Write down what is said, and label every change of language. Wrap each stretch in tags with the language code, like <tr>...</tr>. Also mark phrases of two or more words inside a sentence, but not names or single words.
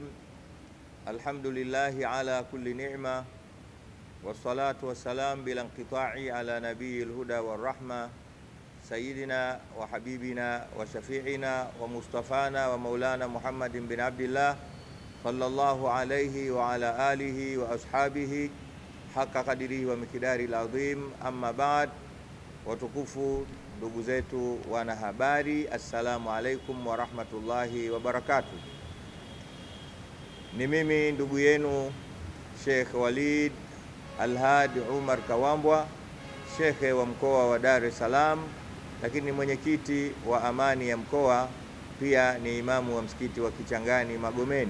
<ar>الحمد لله على كل نعمة، والصلاة والسلام بلا انقطاع على نبي الهدى والرحمة سيدنا وحبيبنا وشفيعنا ومصطفانا ومولانا محمد بن عبد الله صلى الله عليه وعلى آله وأصحابه حق قدره ومقداره العظيم. أما بعد.</ar> <sw>Watukufu ndugu zetu wanahabari,</sw> <ar>السلام عليكم ورحمة الله وبركاته.</ar> <sw>Ni mimi ndugu yenu Sheikh Walid Alhadi Umar Kawambwa, Sheikh wa mkoa wa Dar es Salaam, lakini mwenyekiti wa amani ya mkoa, pia ni imamu wa msikiti wa Kichangani Magomeni.</sw>